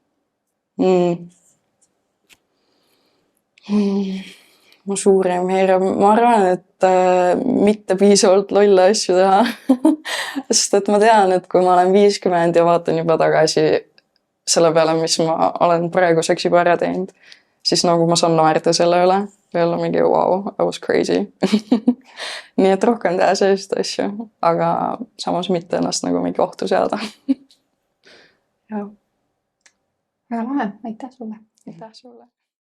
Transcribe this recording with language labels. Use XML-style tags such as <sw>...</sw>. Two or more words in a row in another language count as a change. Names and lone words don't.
<et>Mu suurim hirm, ma arvan, et mitte piisavalt lolle asju teha. Sest et ma tean, et kui ma olen 50 ja vaatan juba tagasi selle peale, mis ma olen praeguseks juba ära teinud, siis nagu ma saan naerda selle üle või olla mingi</et> <en>wow, I was crazy.</en> <et>Nii et rohkem teha sellist asju, aga samas mitte ennast nagu mingi ohtu seada. Väga lahe, aitäh sulle! Aitäh sulle!</et>